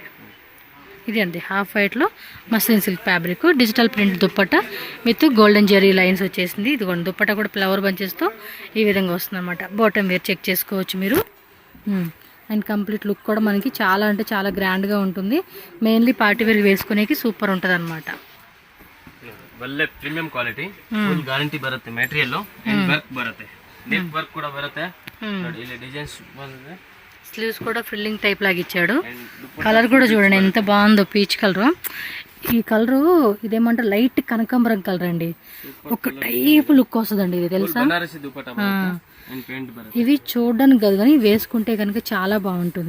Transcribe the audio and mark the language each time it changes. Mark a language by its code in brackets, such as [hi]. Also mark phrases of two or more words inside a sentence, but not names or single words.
[te] ఇది అండి [en] half white-lo muslin silk fabric, digital print dupatta with golden zari lines [te] వచ్చేసింది. ఇదిగోండి దుప్పట్ట కూడా [en] flower bunches-to [te] ఈ విధంగా వస్తుంది అనమాట. [en] bottom wear [te] చెక్ చేసుకోవచ్చు మీరు. [en] and complete look [te] కూడా మనకి చాలా అంటే చాలా గ్రాండ్గా ఉంటుంది. [en] mainly party wear [te] వేసుకునేకి సూపర్ ఉంటుంది అనమాట. [kn] ಒಳ್ಳೆ [en] premium quality, full guarantee [kn] ಬರುತ್ತೆ ಮೆಟೀರಿಯಲ್. [en] and work [kn] ಬರುತ್ತೆ, [en] neck work [kn] ಕೂಡ ಬರುತ್ತೆ. ನೋಡಿ ಇಲ್ಲಿ ಡಿಸೈನ್ಸ್ ಬಂದಿದೆ. [te] స్లీవ్స్ కూడా [en] frilling type [te] లాగా ఇచ్చాడు. కలర్ కూడా చూడండి ఎంత బాగుందో, [en] peach colour. [te] ఈ కలరు ఇదేమంటారు లైట్ కనకాంబరం కలర్ అండి. ఒక [en] type look [te] వస్తుందండి ఇది, తెలుసా? ఇవి చూడడానికి కాదు కానీ వేసుకుంటే కనుక చాలా బాగుంటుంది.